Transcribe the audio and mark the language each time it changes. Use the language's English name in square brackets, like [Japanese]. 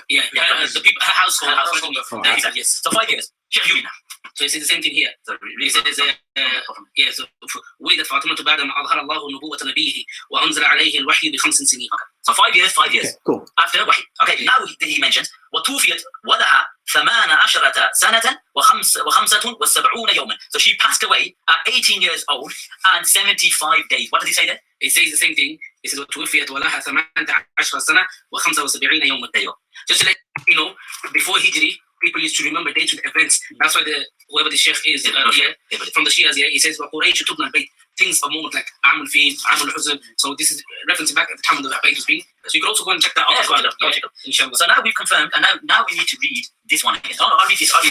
[English] The people, her household. Yes. So 5 years. Sheikh, you read now. So he says the same thing here. So he says, so [Arabic] ولدت فاطمة بعدما أظهر الله نبوة نبيه وأنزل عليه الوحي ب5 سنين. [English] So 5 years. Okay, cool. After wahi. Okay, now he mentions [Arabic] وتوفيت ولها 18 سنة و75 يوما. [English] So she passed away at 18 years old and 75 days. What does he say there? He says the same thing. He says [Arabic] وتوفيت ولها 18 سنة و75 يوما. [English] Just to let you know, before Hijri, people used to remember dates with events. That's why whoever the Sheikh is from the Shias, he says [Arabic] وقريش تبنى البيت. [English] Things of moment like [Arabic] عام الفيل, عام الحزن. [English] So this is referencing back at the time when the Bayt was being. So you can also go and check that out as well. Inshallah. So now we've confirmed, and now we need to read this one again. I'll read this.